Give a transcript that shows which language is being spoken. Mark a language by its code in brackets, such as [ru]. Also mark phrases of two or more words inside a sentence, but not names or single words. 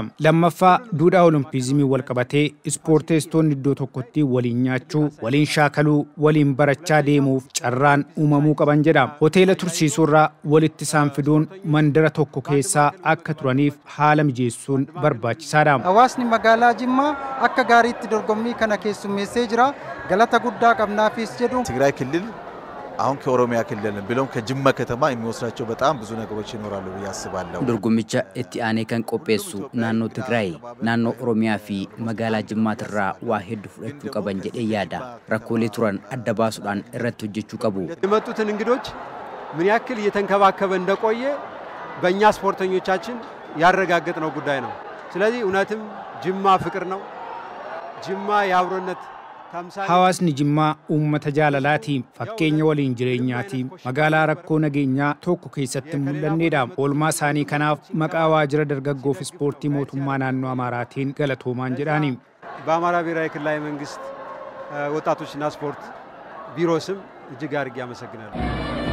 [om] Lammaffaa duudhaa olompizimii wal qabatee ispoorteessitoonni iddoo tokkotti waliin nyaachuu, waliin shaakaluu, waliin barachaa deemuuf carraan uumamuu qaban jedha. Hoteela tursiisuurraa walitti isaan fiduun mandara tokko keessaa akka turaniif haala mijeessuun barbaachisaadha. Hawaasni magaalaa Jimmaa akka gaariitti dorgommii kana keessummeessee jira. Galata guddaa qabnaafis jedhu. [am] ትግራይ ክልል አሁን ከኦሮሚያ ክልል ብሎም ከጅማ ከተማ የሚወስዳቸው በጣም ብዙ ነገሮች ይኖራሉ ብዬ አስባለሁ። [om] dorgommicha itti aanee kan qopheessu naannoo Tigraay, naannoo Oromiyaa fi magaalaa Jimmaatirraa waa hedduu fudhachuu qaban jedhee yaada. Rakkoolee turan adda baasuudhaan irratti hojjechuu qabu. [am] የመጡትን እንግዶች ምን ያክል እየተንከባከበ እንደቆየ በእኛ ስፖርተኞቻችን ያረጋገጥነው ጉዳይ ነው። ስለዚህ እውነትም ጅማ ፍቅር ነው። ጅማ የአብሮነት [om] hawaasni Jimmaa uummata jaalalaati fakkeenya waliin jireenyaati magaalaa rakkoo nageenyaa tokko keessatti mul'anneedha. Oolmaa isaanii kanaaf maqaa waajjira dargaggoof ispoortii mootummaa naannoo Amaaraatiin galatoomaan jedhaani. [am] በአማራ ብሔራዊ ክልላዊ መንግስት ወጣቶችና ስፖርት ቢሮ ስም እጅግ አድርጌ አመሰግናለሁ።